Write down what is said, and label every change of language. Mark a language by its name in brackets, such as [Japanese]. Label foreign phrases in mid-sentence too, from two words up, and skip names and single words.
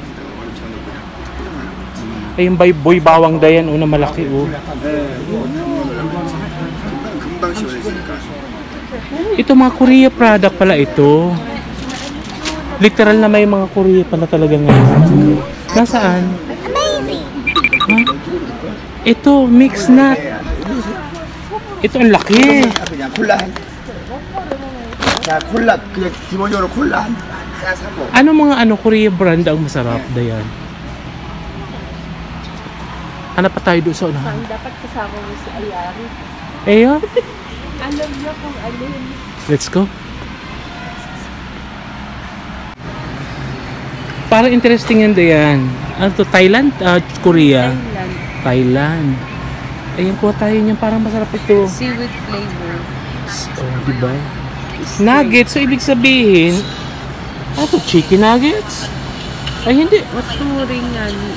[Filipino] Ay, yung boy bawang dayan na malaki Ito mga Korea product pala ito. Literal na may mga Korea pala talaga ngayon. Nasaan? Amazing! Ito, [English] mix nut. [Filipino] Ito ang laki. [Korean] 자, 콜라 그냥 기본적으로 콜라 하나 사고. [Filipino] Ano mga Korea brand ang masarap, Dayan? Hanap pa tayo doon sa unahan. Ang dapat kasama mo si Ayari. Eyo, Alam niya kung alin. [English] let's go. [Filipino] Parang interesting yan, Dayan. Ano to? Thailand? Korea? Thailand. Thailand. Ayun, kuha tayo niyan. Parang masarap ito. [English] Seaweed flavor. [Filipino] Oh, diba? Nuggets, so ibig sabihin, to [English] chicken nuggets? [Filipino] Ay, hindi. Maturingan.